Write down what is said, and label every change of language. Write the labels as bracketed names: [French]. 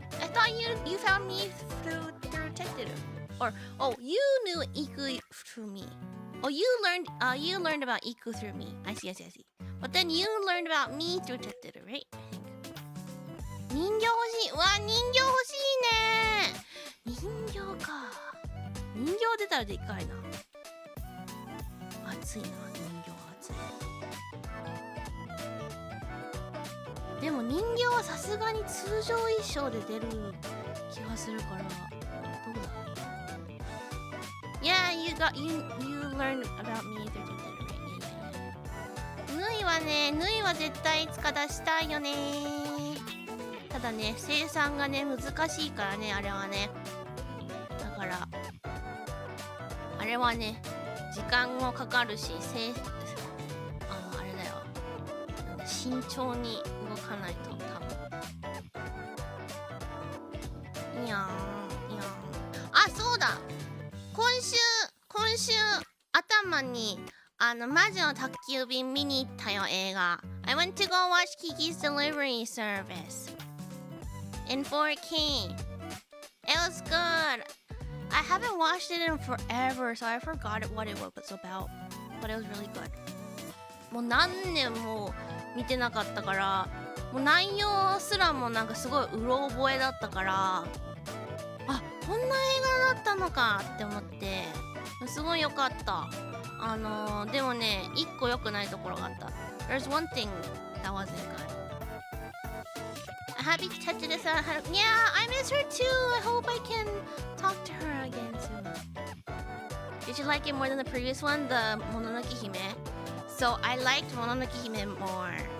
[English] I thought you found me through Teteru. Or you knew Iku through me. Oh, you learned about Iku through me. I see. But then you learned about me through Teteru, right? I think. [Japanese] 人形欲しい。わ、人形欲しいね。人形か。人形出たらでっかいな。熱いな、人形熱い。でも人形はさすがに通常衣装で出る気がするから、どうだ。 [English] Yeah, you learned about me through Teteru, right? [Japanese] 縫いはね、縫いは絶対いつか出したいよね。ただね、生産がね、難しいからね、あれはね。だから、あれはね、時間もかかるし、あれだよ。慎重に動かないと、多分。いやー。あ、そうだ。今週頭に魔女の宅急便見に行ったよ、映画。 [English] I went to go watch Kiki's Delivery Service in 4K. It was good. I haven't watched it in forever, so I forgot what it was about. But it was really good. [Japanese] もう何年も見てなかったから、もう内容すらもなんかすごいうろ覚えだったから、あ、こんな映画だったのかって思って、すごい良かった。でもね、一個良くないところがあった。 [English] There's one thing that wasn't good. Happy Teteruさん、yeah, I miss her too. I hope I can talk to her again soon. Did you like it more than the previous one, the Mononoke Hime? So I liked Mononoke Hime more.